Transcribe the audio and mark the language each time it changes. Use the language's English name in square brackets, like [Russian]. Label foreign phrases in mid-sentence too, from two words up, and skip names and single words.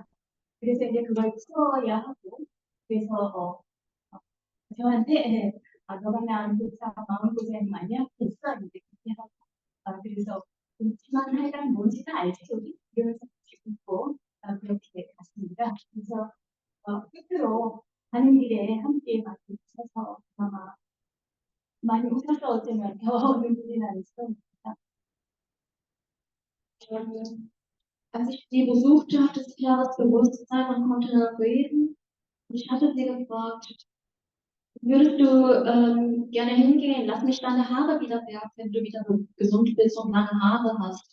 [Korean] 그래서 이제 그걸 풀어야 하고, 그래서 저한테 너가 나한테 참 마음고생 많이 하겠어 이제 그렇게 하고, 그래서 그렇지만 하여간 뭔지는 알지 우리 이러면서 웃고 그렇게 갔습니다. 그래서 끝으로 가는 길에 함께 많이 웃어서 아마 많이 웃어서 어쩌면 더 눈물이 나는 시간입니다. [German] Als ich sie besuchte, hatte sie klares Bewusstsein und konnte reden. Und ich hatte sie gefragt, würdest du gerne hingehen? Lass mich deine Haare wieder wärmen, wenn du wieder gesund bist und lange Haare hast.